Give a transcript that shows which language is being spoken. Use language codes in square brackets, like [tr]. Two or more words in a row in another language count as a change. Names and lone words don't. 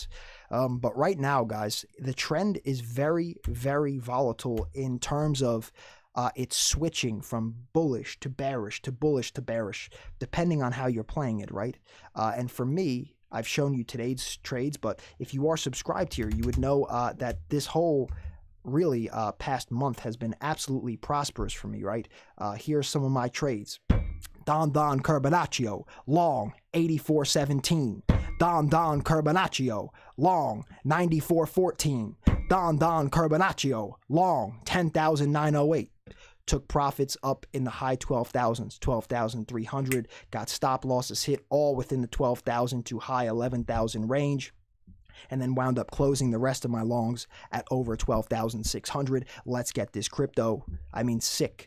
[en] But right now, guys, the trend is very, very volatile in terms of it's switching from bullish to bearish to bullish to bearish, depending on how you're playing it, right? And for me, I've shown you today's trades, but if you are subscribed here, you would know that this whole really past month has been absolutely prosperous for me, right? Here are some of my trades. Don Carbonaccio, long, 84.17. Don Carbonaccio, long, 94.14. Don Carbonaccio, long, 10,908. Took profits up in the high 12,000s, 12,300, got stop losses hit all within the 12,000 to high 11,000 range, and then wound up closing the rest of my longs at over 12,600. Let's get this crypto. I mean, sick.